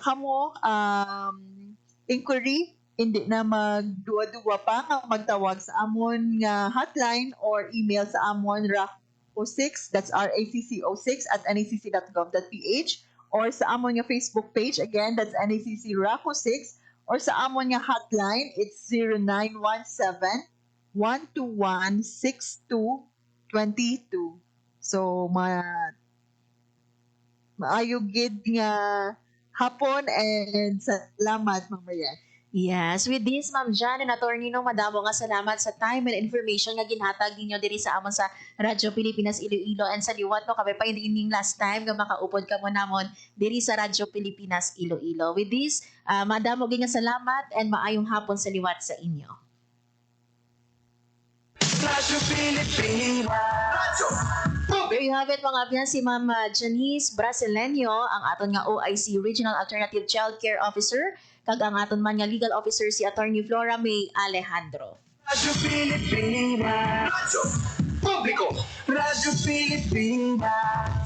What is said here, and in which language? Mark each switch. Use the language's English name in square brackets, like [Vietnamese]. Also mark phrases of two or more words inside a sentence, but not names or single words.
[Hiligaynon] ka mo inquiry, hindi na magduwa-duwa pa nga magtawag sa amon nga [English] hotline or email [Hiligaynon] sa amon RACO6, [English] that's RACC06 at nacc.gov.ph, [Hiligaynon] or sa amon nga Facebook page, [English] again that's NACC RACO6, [Hiligaynon] or sa amon nga hotline, [English] it's 0917-121-6222. [Hiligaynon] So, maayo gid nga hapon and salamat, Ma'am Marian. [English] Yes, with this, [Hiligaynon] Ma'am Jan and Attorney, no, madamo nga salamat sa [English] time and information [Hiligaynon] nga ginhatag ninyo diri sa amon sa Radyo Pilipinas Iloilo, and sa liwat, no, kami pa ining [English] last time [Hiligaynon] nga makaupod ka mo namon diri sa Radyo Pilipinas Iloilo. [English] With this, [Hiligaynon] madamo nga salamat and maayong hapon sa liwat sa inyo. Radyo Pilipinas. [English] There you have it, [Hiligaynon] mga abyan, si Ma'am Janice Brasileño, ang aton nga OIC Regional Alternative Child Care Officer kag ang aton man nga legal officer si Attorney Flora May Alejandro. Radyo Pilipinas. Radyo Publiko. Radyo Pilipinas.